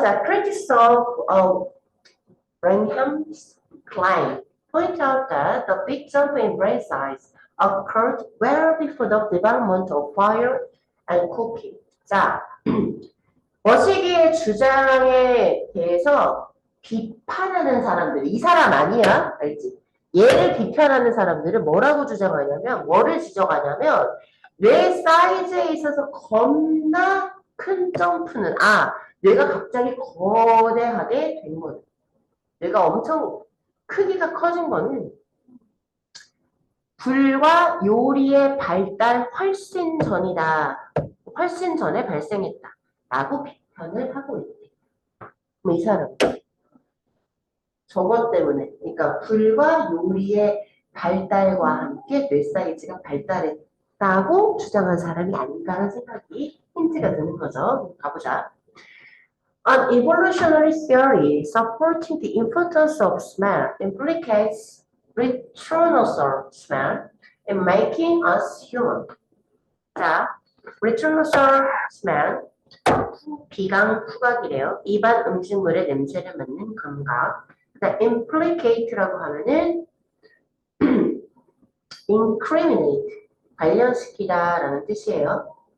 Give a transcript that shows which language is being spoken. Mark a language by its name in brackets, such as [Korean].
[English] 자, critics of Branham Klein point out that the big jump in brain size occurred well before the development of fire and cooking. [Korean] 자, 머시기의 주장에 대해서 비판하는 사람들, 이 사람 아니야? 알지? 얘를 비판하는 사람들은 뭐라고 주장하냐면, 뭐를 지적하냐면, 뇌 사이즈에 있어서 겁나 큰 점프는, 뇌가 갑자기 거대하게 된 거예요. 뇌가 엄청 크기가 커진 거는 불과 요리의 발달 훨씬 전이다. 훨씬 전에 발생했다. 라고 비판을 하고 있대. 그럼 이 사람 저것 때문에 그러니까 불과 요리의 발달과 함께 뇌 사이즈가 발달했다고 주장한 사람이 아닌가라는 생각이 힌트가 드는 거죠. 가보자. [English] An evolutionary theory supporting the importance of smell implicates retronosal smell in making us human. [Korean] 자, retronosal smell 비강 후각이래요. 입안 음식물의 냄새를 맡는 감각. implicate라고 하면은 incriminate, 관련시키다라는 뜻이에요.